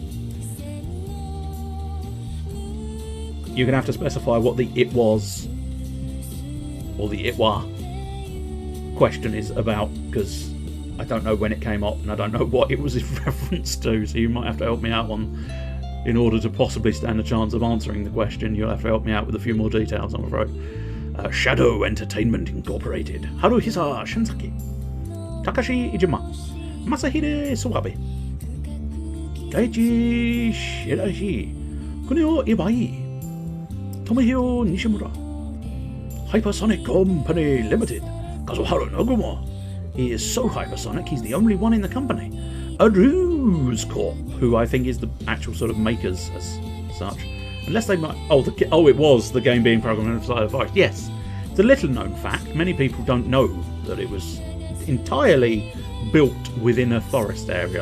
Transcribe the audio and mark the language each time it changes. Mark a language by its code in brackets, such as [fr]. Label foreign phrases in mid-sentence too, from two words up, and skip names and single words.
[en] You're going to have to specify what the it was or the it wa question is about, because I don't know when it came up and I don't know what it was in reference to, so you might have to help me out on, in order to possibly stand a chance of answering the question. You'll have to help me out with a few more details, I'm afraid. Shadow Entertainment Incorporated. Haruhisa Shinsaki. Takashi Ijima. Masahide Suwabe. Daichi Shirashi. Kunio Ibai. Tomohiro Nishimura. Hypersonic Company Limited. Kazuharu Nogumo. He is so hypersonic, he's the only one in the company. Aruse Corp, who I think is the actual sort of makers as such. Unless they might... Oh, it was the game being programmed inside the forest. Yes. It's a little known fact. Many people don't know that it was entirely built within a forest area.